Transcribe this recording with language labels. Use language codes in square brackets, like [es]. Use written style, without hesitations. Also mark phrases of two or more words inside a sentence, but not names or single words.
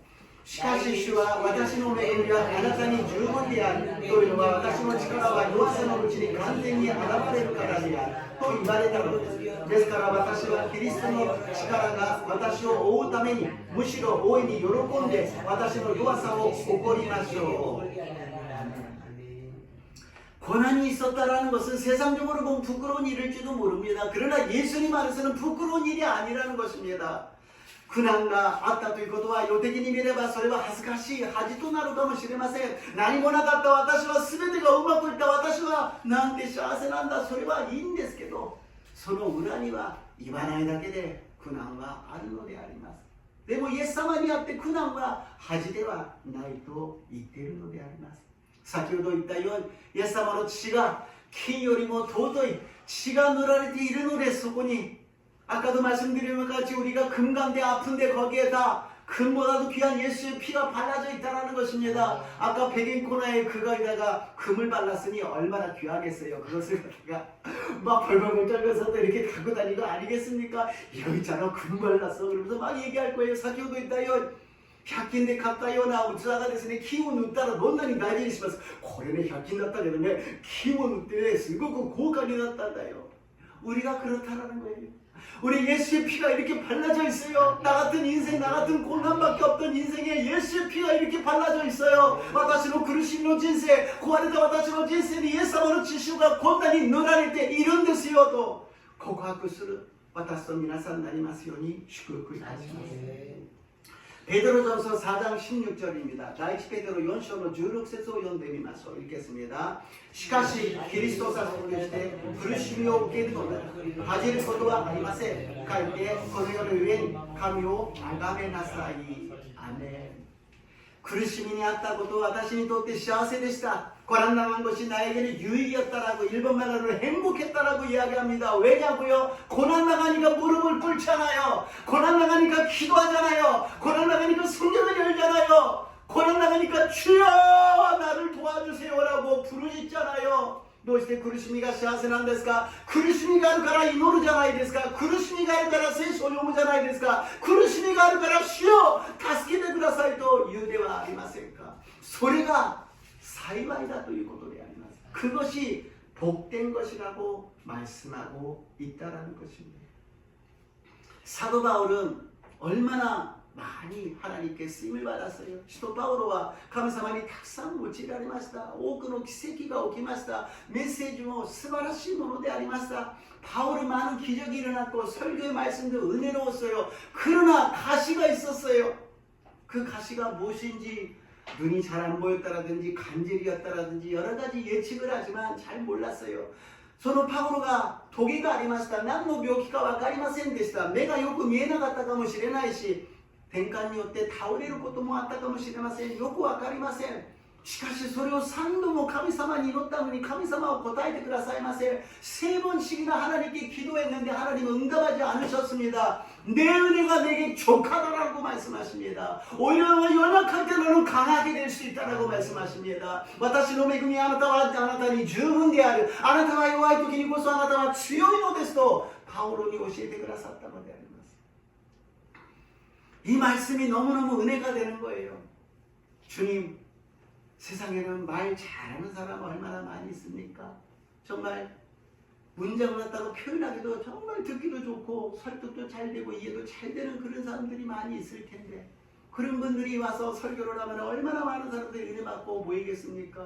[ja] しかし主は私の恵みはあなたに十分であるというのは私の力は弱さのうちに完全に現れるからであると言われたのです。ですから私はキリストの力が私を覆うためにむしろ大いに喜んで私の弱さを誇りましょう。 [ko] 고난이 있었다라는 것은 세상적으로 보면 부끄러운 일일지도 모릅니다. 그러나 예수님 안에서는 부끄러운 일이 아니라는 것입니다. [ja] 苦難があったということは世的に見ればそれは恥ずかしい恥となるかもしれません。何もなかった私は全てがうまくいった私はなんて幸せなんだ、それはいいんですけど、その裏には言わないだけで苦難はあるのであります。でもイエス様にあって苦難は恥ではないと言っているのであります。先ほど言ったようにイエス様の血が金よりも尊い血が塗られているので、そこに [ko] 아까도 말씀드린 것 같이 우리가 금간데 아픈데 거기에 다 금보다도 귀한 예수의 피가 발라져 있다는 것입니다. 아까 백인 코너에 그거에다가 금을 발랐으니 얼마나 귀하겠어요. 그것을 갖다가 막 벌벌벌 떨면서도 이렇게 갖고 다니는 거 아니겠습니까? 이거 있잖아, 금 발랐어. 그러면서 막 얘기할 거예요. 사기오도 있다요. [ja] 100 均で買ったような器がですね、金を塗ったらどんなに大事にします。これね、100均だったけどね、金を塗ってね、すごく高価になったんだよ。 [ko] 우리가 그렇다라는 거예요. 우리 예수의 피가 이렇게 발라져 있어요. 나 같은 인생, 나 같은 고난밖에 없던 인생에 예수의 피가 이렇게 발라져 있어요. [ja] 私の苦しみの人生、壊れた私の人生にイエス様の血潮がこんなに塗られているんですよと告白する私と皆さんになりますように祝福いたします。 [ko] 베드로전서 4장 16절입니다. [ja] 다이치 베드로 4章の 16節を読んでみましょう。 읽겠습니다. しかしキリストさんをして苦しみを受けるのなら恥じることはありません。かえってこの世の上に神を崇めなさい。アメン。苦しみにあったことは私にとって幸せでした。 [ko] 고난당한 것이 나에게는 유익이었다라고 일본말로 행복했다라고 이야기합니다. 왜냐고요? 고난당하니까 무릎을 꿇잖아요. 고난당하니까 기도하잖아요. 고난당하니까 성경을 열잖아요. 고난당하니까 주여 나를 도와주세요라고 부르짖잖아요. [ja] どうして苦しみが幸せなんですか？苦しみがあるから祈るじゃないですか。苦しみがあるから聖書を読むじゃないですか。苦しみがあるから主よ助けてくださいと言うではありませんか。それが幸いだということであります。 [ko] 그것이 복된 것이라고 말씀하고 있다라는 것입니다. 사도 바울은 얼마나 많이 하나님께 쓰임을 받았어요. 사도 바울과 하나님이 [ja] たくさん用いられました。多くの奇跡が起きました。メッセージも素晴らしいものでありました。 [ko] 바울은 많은 기적이 일어났고 설교의 말씀도 은혜로웠어요. 그러나 가시가 있었어요. 그 가시가 무엇인지 눈이 잘 안 보였다라든지 간질이었다라든지 여러 가지 예측을 하지만 잘 몰랐어요. [ja] そのパウロがトゲがありました。何の病気か分かりませんでした。目がよく見えなかったかもしれないし、転換によって倒れることもあったかもしれません。よく分かりません。しかしそれを3度も神様に祈ったのに神様は答えてくださいません。 [ko] 3번씩이나 하나님께 기도했는데 하나님은 응답하지 않으셨습니다. 내 은혜가 내게 족하다라고 말씀하십니다. 오히려 연약할 때 너는 강하게 될 수 있다라고 말씀하십니다. [ja] 私の恵みあなたはあなたに十分である。あなたが弱い時にこそあなたは強いのですとパウロに教えてくださったのであります。 [ko] 이 말씀이 너무너무 은혜가 되는 거예요. 주님, 세상에는 말 잘하는 사람 얼마나 많이 있습니까? 정말 문장을 갖다가 표현하기도 정말 듣기도 좋고 설득도 잘 되고 이해도 잘 되는 그런 사람들이 많이 있을 텐데 그런 분들이 와서 설교를 하면 얼마나 많은 사람들이 은혜 받고 모이겠습니까?